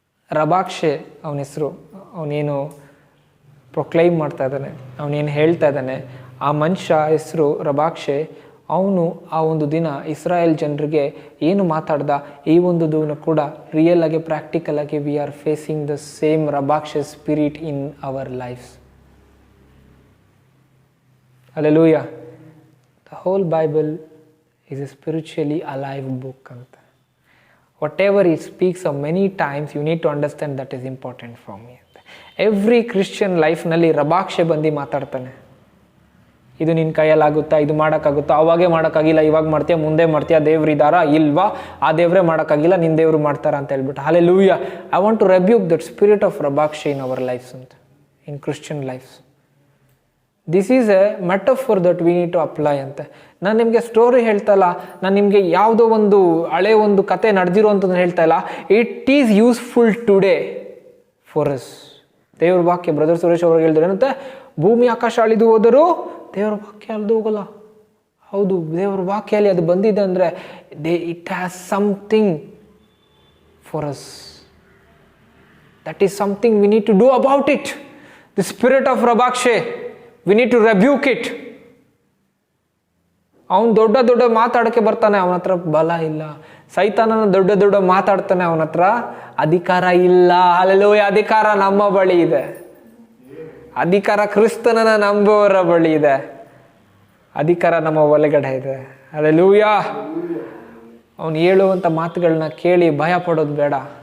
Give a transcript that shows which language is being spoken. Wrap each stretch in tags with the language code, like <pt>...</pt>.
<kn>ರಬಾಕ್ಷೆ ಅವನ ಹೆಸರು. ಅವನೇನು ಪ್ರೊಕ್ಲೈಮ್ ಮಾಡ್ತಾ ಇದ್ದಾನೆ, ಅವನೇನು ಹೇಳ್ತಾ ಇದ್ದಾನೆ, ಆ ಮನುಷ್ಯ ಹೆಸರು ರಬಾಕ್ಷೆ. ಅವನು ಆ ಒಂದು ದಿನ ಇಸ್ರಾಯೇಲ್ ಜನರಿಗೆ ಏನು ಮಾತಾಡ್ದ, ಈ ಒಂದು ದಿನ ಕೂಡ ರಿಯಲ್ ಆಗಿ ಪ್ರಾಕ್ಟಿಕಲ್ ಆಗಿ</kn> <en>We are facing the same Rabshakeh spirit in our lifes. Hallelujah. The whole Bible is a spiritually alive book ಅಂತ. Whatever he speaks of many times, you need to understand that is important for me. Every Christian</en> <kn>ಲೈಫ್ನಲ್ಲಿ ರಬಾಕ್ಷೆ ಬಂದು ಮಾತಾಡ್ತಾನೆ. ಇದು ನಿನ್ನ ಕೈಯಲ್ಲಾಗುತ್ತಾ, ಇದು ಮಾಡೋಕ್ಕಾಗುತ್ತಾ, ಅವಾಗೇ ಮಾಡೋಕ್ಕಾಗಿಲ್ಲ, ಇವಾಗ ಮಾಡ್ತೀಯಾ, ಮುಂದೆ ಮಾಡ್ತೀಯಾ, ದೇವ್ರು ಇದ್ದಾರಾ ಇಲ್ವಾ, ಆ ದೇವ್ರೇ ಮಾಡೋಕ್ಕಾಗಿಲ್ಲ, ನಿನ್ನ ದೇವ್ರು ಮಾಡ್ತಾರ ಅಂತ ಹೇಳ್ಬಿಟ್ಟು.</kn> <en>Hallelujah. I want to rebuke that spirit of Rabshakeh in our lives ಅಂತ, in Christian lives. This is a metaphor that we need to apply</en> <kn>ಅಂತ. ನಾನು ನಿಮಗೆ ಸ್ಟೋರಿ ಹೇಳ್ತಾ ಇಲ್ಲ, ನಾನು ನಿಮಗೆ ಯಾವುದೋ ಒಂದು ಹಳೆ ಒಂದು ಕತೆ ನಡೆದಿರೋಂಥದ್ದು ಹೇಳ್ತಾ ಇಲ್ಲ.</kn> <en>It is useful today for us.</en> <kn>ದೇವ್ರ ವಾಕ್ಯ ಬ್ರದರ್ ಸುರೇಶ್ ಅವ್ರಿಗೆ ಹೇಳಿದ್ರೆ ಏನಂತೆ, ಭೂಮಿ ಆಕಾಶ ಅಳಿದು ಹೋದರೂ ದೇವ್ರ ವಾಕ್ಯ ಅಳಿದು ಹೋಗಲ್ಲ. ಹೌದು, ದೇವ್ರ ವಾಕ್ಯಲ್ಲಿ ಅದು ಬಂದಿದೆ ಅಂದರೆ</kn> <en>It has something for us. That is something we need to do about it. The spirit of Rabshakeh, we need to rebuke it.</en> <kn>ಅವನು ದೊಡ್ಡ ದೊಡ್ಡ ಮಾತಾಡಕ್ಕೆ ಬರ್ತಾನೆ, ಅವನ ಹತ್ರ ಬಲ ಇಲ್ಲ. ಸೈತಾನನ ದೊಡ್ಡ ದೊಡ್ಡ ಮಾತಾಡ್ತಾನೆ, ಅವನ ಹತ್ರ ಅಧಿಕಾರ ಇಲ್ಲ. ಹಲ್ಲೆಲೂಯಾ. ಅಧಿಕಾರ ನಮ್ಮ ಬಳಿ ಇದೆ. ಅಧಿಕಾರ ಕ್ರಿಸ್ತನನ್ನ ನಂಬುವವರ ಬಳಿ ಇದೆ. ಅಧಿಕಾರ ನಮ್ಮ ಒಳಗಡೆ ಇದೆ. ಹಲ್ಲೆಲೂಯಾ. ಅವನು ಹೇಳುವಂಥ ಮಾತುಗಳನ್ನ ಕೇಳಿ ಭಯ ಪಡೋದು ಬೇಡ.</kn>